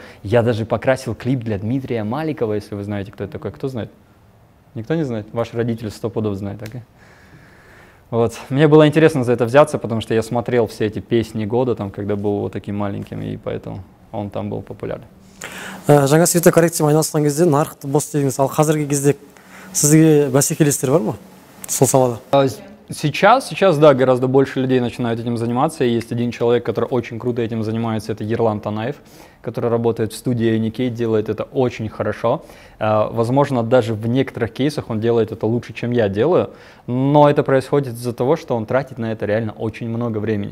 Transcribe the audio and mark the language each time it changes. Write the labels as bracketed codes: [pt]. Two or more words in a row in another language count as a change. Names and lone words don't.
[ru] Я даже покрасил клип для Дмитрия Маликова, если вы знаете, кто это такой. Кто знает? Никто не знает? Ваши родители 100 пудов знают, okay? Вот. Мне было интересно за это взяться, потому что я смотрел все эти песни года, там, когда был вот таким маленьким, и поэтому он там был популярен. [kk] Жаңа цветокоррекциямен айналысқан кезде нарықты бос дедіңіз, ал қазіргі кезде сізге бәсекелестер бар ма сол салада? [ru] Сейчас, да, гораздо больше людей начинают этим заниматься. И есть один человек, который очень круто этим занимается, это Ерлан Танаев, который работает в студии Unicate, делает это очень хорошо. Возможно, даже в некоторых кейсах он делает это лучше, чем я делаю, но это происходит из-за того, что он тратит на это реально очень много времени.